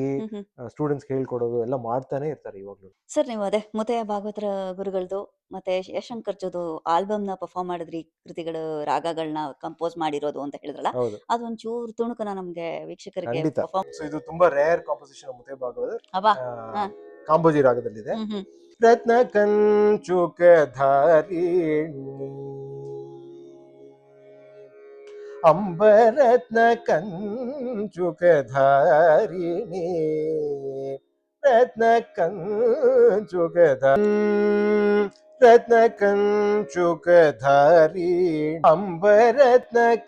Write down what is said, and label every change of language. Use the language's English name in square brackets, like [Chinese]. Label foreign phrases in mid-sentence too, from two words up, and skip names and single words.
[Kannada] ಹ್ಮ್ ಹ್ಮ್ ಸ್ಟೂಡೆಂಟ್ಸ್ ಹೇಳ್ಕೊಡೋದು ಎಲ್ಲ ಮಾಡ್ತಾನೆ ಇರ್ತಾರೆ ಇವಾಗ್ಲೂ. ಸರ್, ನೀವು ಅದೇ ಮುತ್ತಯ್ಯ ಭಾಗವತರ ಗುರುಗಳದು ಮತ್ತೆ ಯಶಂಕರ್ ಜೊದು ಆಲ್ಬಮ್ನ ಪರ್ಫಾರ್ಮ್ ಮಾಡಿದ್ರಿ, ಕೃತಿಗಳು ರಾಗಗಳನ್ನ ಕಂಪೋಸ್ ಮಾಡಿರೋದು ಅಂತ ಹೇಳಿದ್ರಲ್ಲ, ಹೌದು, ಅದೊಂಚೂರು ತುಣುಕನ ನಮ್ಗೆ ವೀಕ್ಷಕರಿಗೆ ಖಂಡಿತ. ಪರ್ಫಾರ್ಮ್. ಸೊ ಇದು ತುಂಬಾ [English] rare composition [Kannada] ಮುತ್ತಯ್ಯ ಭಾಗವತರ್. ಅಬ್ಬಾ. ಹಾ. ಕಾಂಬೋಜಿ ರಾಗದಲ್ಲಿದೆ. ಹ್ಮ್ ಹ್ಮ್ [Sanskrit] ರತ್ನ ಕಂಚುಕ ಧಾರಿಣಿ ಅಂಬರತ್ನ ಕಂಚುಕಧಾರಿಣಿ ರತ್ನ ಕಂಚುಕಧಾರಿ ರತ್ನ ಕಂಚುಕಧಾರಿ ಅಂಬರತ್ನ